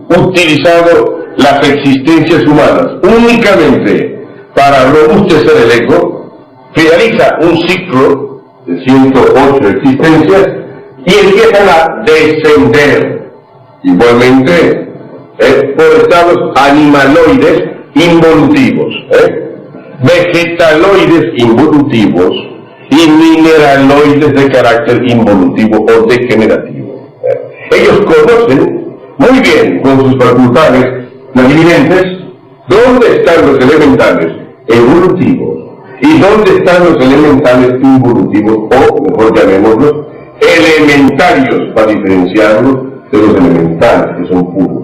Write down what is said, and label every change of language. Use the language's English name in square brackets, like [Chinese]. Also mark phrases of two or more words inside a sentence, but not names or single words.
[Spanish] utilizado las existencias humanas únicamente para robustecer el ego, finaliza un ciclo de 108 existencias y empiezan a descender igualmente por estados animaloides involutivos, vegetaloides involutivos y mineraloides de carácter involutivo o degenerativo. Ellos conocen muy bien con sus facultades clarividentes dónde están los elementales evolutivos y dónde están los elementales involutivos, o mejor llamémoslos elementarios, para diferenciarlos de los elementales que son puros.